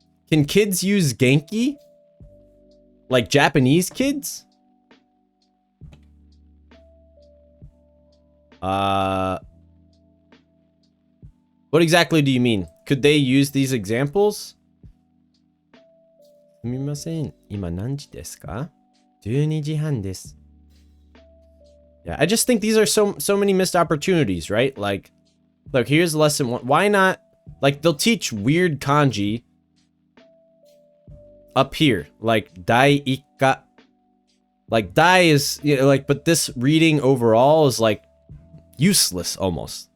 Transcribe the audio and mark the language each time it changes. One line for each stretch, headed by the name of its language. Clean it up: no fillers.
English: Can kids use Genki? Like Japanese kids? What exactly do you mean? Could they use these examples?
Japanese: すみません。今何時ですか ?12 時半です。
English: Yeah, I just think these are so many missed opportunities, right? Like, look, here's lesson 1. Why not? Like, they'll teach weird kanji up here. Like, dai ikka. Like, dai is, you know, like, but this reading overall is, like, useless almost.